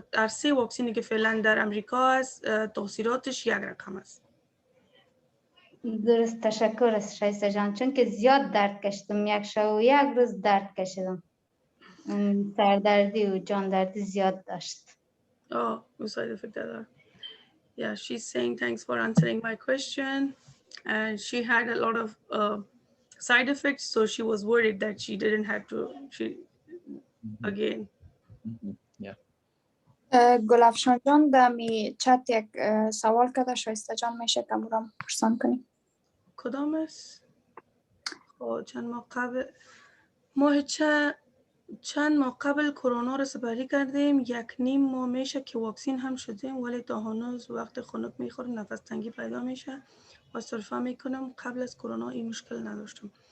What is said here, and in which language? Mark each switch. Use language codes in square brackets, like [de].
[fa] 3 واکسینی که فعلا در امریکا است تاثیراتش یک رقم است. درست، تشکر است شایسته جان، چون که زیاد درد کشیدم، 1 شب و 1 روز درد کشیدم، سردردی و جان دردی زیاد داشت. [en] No side effect at all. Yeah, she's saying thanks for answering my question. And she had a lot of side effects, so she was worried that she didn't have to, again. Yeah. [fa] گلافشان جان دمی چت یک سوال کرده، شایسته جان میشه که مورم پرسان کنیم. کدام است؟ چند ماه قبل ماه چند ماه قبل کرونا رو سپری کردیم، 1.5 ماه میشه که واکسین هم شدیم، ولی تا هنوز وقت خنک میخوریم، نفس تنگی پیدا میشه و صرفا میکنم قبل از کرونا این مشکل نداشتم.